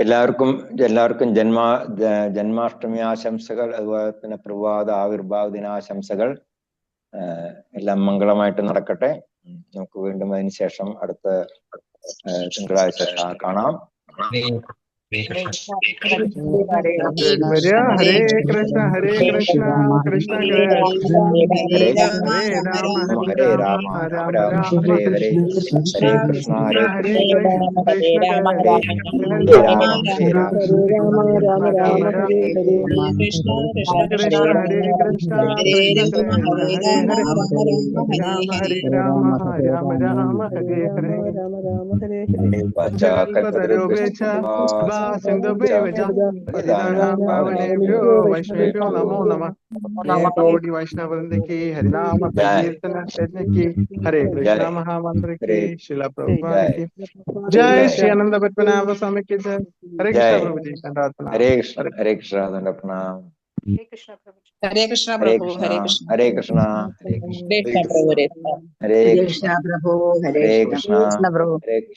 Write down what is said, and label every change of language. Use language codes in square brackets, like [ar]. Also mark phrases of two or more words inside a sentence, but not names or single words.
[ml] എല്ലാവർക്കും ജന്മാഷ്ടമി ആശംസകൾ, അതുപോലെ തന്നെ പ്രഭാത ആവിർഭാവ ദിനാശംസകൾ. എല്ലാം മംഗളമായിട്ട് നടക്കട്ടെ. നമുക്ക് വീണ്ടും അതിനുശേഷം അടുത്ത തിങ്കളാഴ്ച കാണാം. [sa] ഹരേ കൃഷ്ണ ഹരേ കൃഷ്ണ കൃഷ്ണ കൃഷ്ണ ഹരേ രാമ ഹരേ രാമ രാമ രാമ ഹരേ ഹരേ, ഹരേ കൃഷ്ണ ഹരേ കൃഷ്ണ കൃഷ്ണ രാമ ഹരേ രാമ രാമ കൃഷ്ണ ഹരേ കൃഷ്ണ ഹരേ രാമ രാമ രാമ ഹരേ ഹരേ. वैष्णवेभ्यो नमो नमः. [hi] कोटि वैष्णव वृंद की हरिनाम संकीर्तन की, हरे कृष्ण महामंत्र की, श्रील प्रभुपाद की जय, श्री आनंद पद्मनाभ स्वामी की जय. हरे कृष्ण प्रभु जी. हरे कृष्ण हरे कृष्ण दंड प्रणाम. हरे कृष्ण प्रभु. हरे कृष्ण हरे कृष्ण हरे कृष्ण प्रभु. हरे कृष्ण प्रभु. हरे कृष्ण प्रभु.